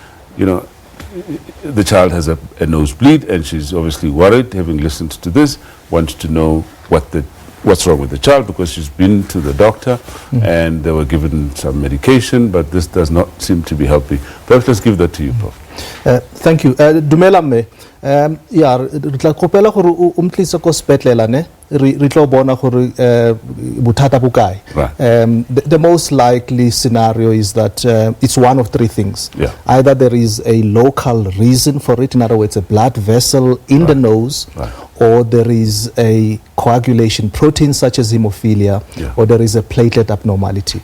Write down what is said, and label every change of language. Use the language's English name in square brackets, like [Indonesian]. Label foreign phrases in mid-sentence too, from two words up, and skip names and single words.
[English] The child has a nosebleed, and she's obviously worried, having listened to this, wants to know what's wrong with the child, because she's been to the doctor and they were given some medication, but this does not seem to be helping. Perhaps let's give that to you, Prof. Thank you. [Tswana] Dumela mme. Re tla kopela gore o mtlisa ko spetlela ne re tlo bona gore bothata bokae. [English] The most likely scenario is that it's one of three things. Either there is a local reason for it, in other words a blood vessel in the nose, or there is a coagulation protein such as hemophilia, or there is a platelet abnormality.